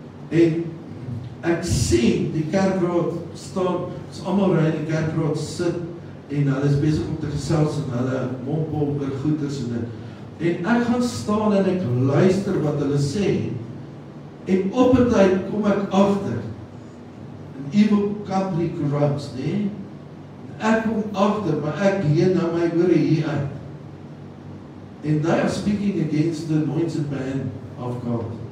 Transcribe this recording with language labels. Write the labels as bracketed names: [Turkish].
[Afrikaans] En ek sien die kerkraad staan, is almal ry in die kerkraad sit en hulle is besig om te gesels en hulle mompel oor goeders en dit. En ek gaan staan en ek luister wat hulle sê. En op 'n tyd kom ek agter. [English] An evil company corrupts, nee? [Afrikaans] Ek kom agter, maar ek leen nou my ore hier uit. [English] And they are speaking against the anointed man of God.